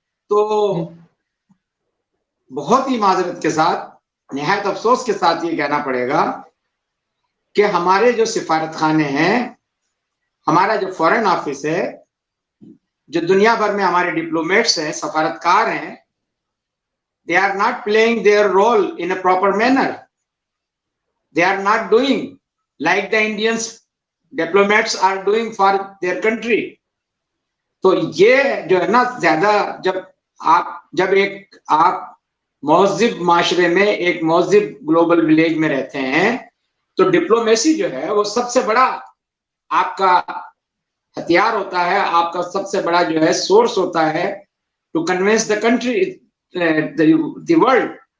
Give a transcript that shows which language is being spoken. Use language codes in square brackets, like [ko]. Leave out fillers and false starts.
[hi] तो बहुत ही माजरत के साथ, निहायत अफसोस के साथ ये कहना पड़ेगा कि हमारे जो सिफारत खाने हैं, हमारा जो फॉरेन ऑफिस है, जो दुनिया भर में हमारे डिप्लोमेट्स हैं, सफारतकार हैं, [en] they are not playing their role in a proper manner. They are not doing like the Indians diplomats are doing for their country. [hi] तो ये जो है ना, ज्यादा जब एक आप महज़िब माशरे में, एक महज़िब ग्लोबल विलेज में रहते हैं, तो डिप्लोमेसी जो है वो सबसे बड़ा आपका हथियार होता है, आपका सबसे बड़ा जो है सोर्स होता है [en] To convince the country, the world.